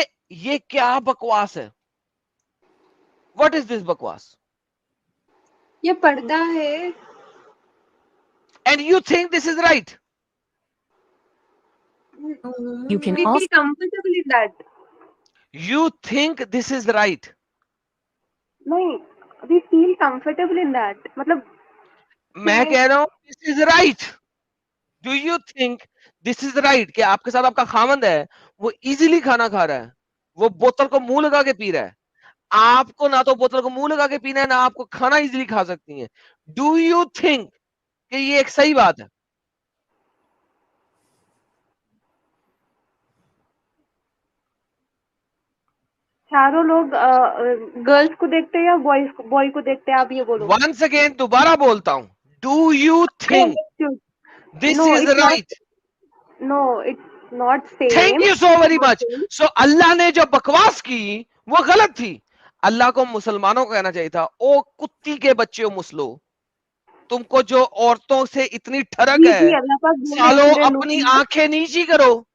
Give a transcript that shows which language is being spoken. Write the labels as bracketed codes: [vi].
[ur] یہ کیا بکواس ہے؟ [en] What is this [ur] بکواس؟ یہ پردہ ہے. [en] And you think this is right? You can We feel also comfortable in that. You think this is right? [ur] نہیں, [en] we feel comfortable in that. [ur] مطلب میں کہہ رہا ہوں [en] this is right. Do you think this is right [ur] کہ آپ کے ساتھ آپ کا خاوند ہے, وہ ایزیلی کھانا کھا رہا ہے, وہ بوتل کو منہ لگا کے پی رہا ہے, آپ کو نہ تو بوتل کو منہ لگا کے پینا ہے نہ آپ کو کھانا ایزیلی کھا سکتی ہیں. [en] Do you think [ur] کہ یہ ایک صحیح بات ہے؟ چاروں لوگ گرلس کو دیکھتے ہیں یا بوائے کو دیکھتے ہیں, آپ یہ بولو. [en] Once again [ur] دوبارہ بولتا ہوں, [en] do you think this is right? No, it's not same. Thank you so very much. [ur] So اللہ نے جو بکواس کی وہ غلط تھی. اللہ کو مسلمانوں کو کہنا چاہیے تھا, او کتی کے بچے مسلو, تم کو جو عورتوں سے اتنی ٹھڑک ہے, سالو اپنی آنکھیں نیچی کرو.